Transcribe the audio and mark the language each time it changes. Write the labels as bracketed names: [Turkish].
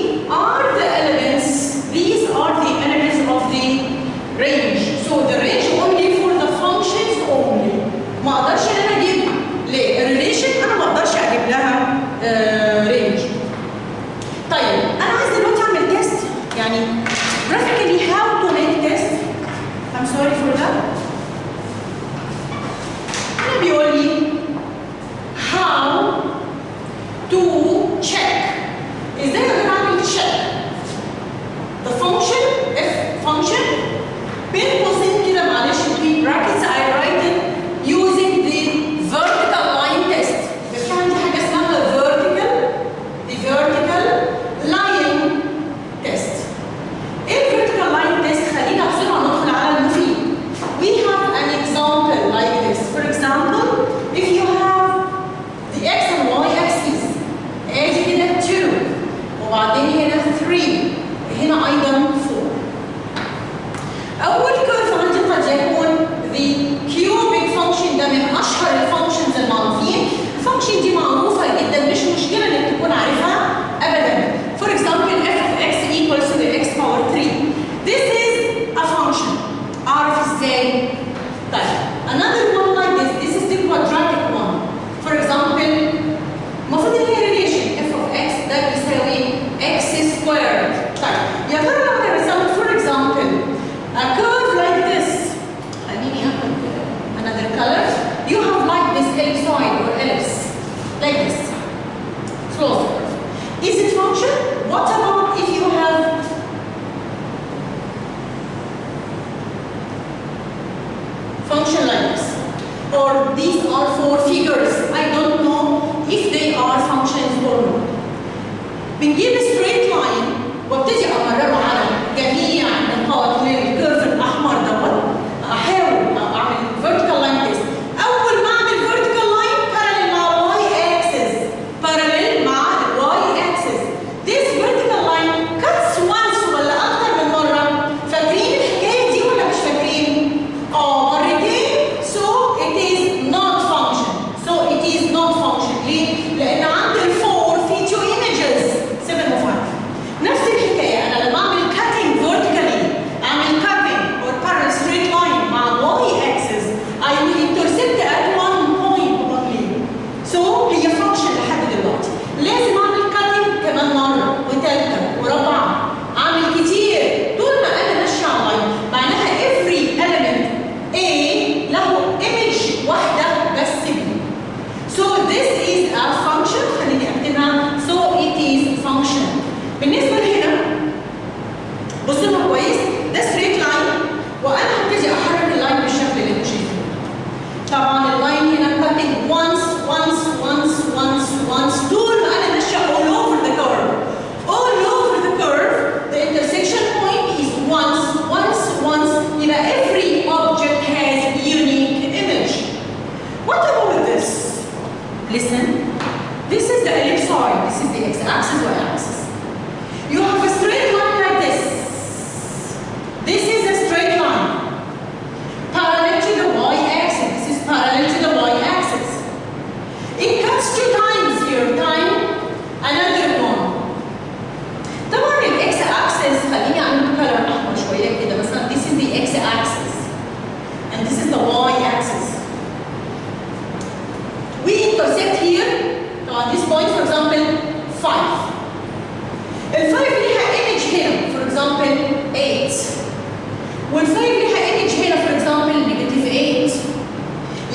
[English] are the elements, these are the elements of the range. So the range only for the functions only. [Arabic] ما اقدرش ان انا اجيب للريليشن، انا ما اقدرش اجيب لها رينج. طيب انا عايز دلوقتي اعمل تيست، يعني [English] practically how to make test. I'm sorry for that. [Arabic] انا بيقول لي [English] how to check. [Arabic] ازاي اقدر اعمل [English] check the function if function [Arabic] بين قوسين كده معلش [English] between brackets I write it using the vertical line test. [Arabic] بس في عندي حاجه اسمها vertical line test. ايه vertical line test؟ خلينا بسرعه ندخل على المفيد. [English] We have an example like this. For example, if you have the x and y axis [Arabic] ادي كده 2 وبعدين هنا 3 هنا ايضا 4. اول كيرف عندي قد يكون [English] the cubic function، [Arabic] ده من اشهر الفانكشنز المعروفين. الفانكشن دي معروفه جدا، مش مشكله انك تكون عارفها ابدا. [English] For example, f of x equals to the x power 3. This is a function. [Arabic] اعرف ازاي؟ طيب [English] another one like this. This is the quadratic one. For example, [Arabic] المفروض ان هي [English] relation f of x ده بيساوي x squared. [Arabic] طيب يا ترى لو انا رسمت [English] for example a curve like this، [Arabic] خليني اخد [English] another color. You have like this ellipsoid or ellipse like this. Close the curve. Is it function? What about if you have function like this? Or these are four figures. I don't know if they are functions or not. [Arabic] بنجيب straight line وابتدي امرره على جميع النقاط للكيرف الاحمر دوت. احاول اعمل [English] vertical line test. اول ما اعمل vertical line parallel مع y axis، parallel مع y axis. This vertical line cuts once [Arabic] ولا اكتر من مره. فاكرين الحكايه دي ولا مش فاكرين؟ مرتين. [English] So it is not function. So it is not function. [Arabic] ليه؟ لان عند الفور في [English] two images [Arabic] 7 و 5. نفس الحكايه انا لما اعمل [English] cutting vertically، اعمل cutting or parallel straight line مع y axis، I will intersect at one point only. [Arabic] So هي function لحد دلوقتي. لازم اعمل cutting كمان مره وثالثه ورابعه، اعمل كتير طول ما انا ماشيه على لاين. معناها [English] every element A له image [Arabic] واحده بس [English] B. So this is a function. [Arabic] خليني اكتبها. [English] So it is function. [Arabic] بالنسبه لهنا بصوا لها كويس، ده [English] straight line [Arabic] وانا هبتدي احرك اللاين بالشكل اللي انتم شايفينه. طبعا اللاين هنا cutting once طول ما انا ماشيه [English] all over the curve. All over the curve the intersection point is once. يبقى every object has unique image. What about this? Listen. This is the ellipsoid. This is the x-axis, y-axis. You have a straight line like this. This is a straight line parallel to the y-axis. This is parallel to the y-axis. It cuts 2 times here. Time another one. [Arabic] طبعا x-axis خليني اعمل color احمر شويه كده. [English] مثلا this is the x-axis and this is the y-axis. We intersect here on this point, for example 5. [Arabic] ال5 ليها image هنا [English] for example 8 [Arabic] وال5 ليها image هنا [English] for example -8.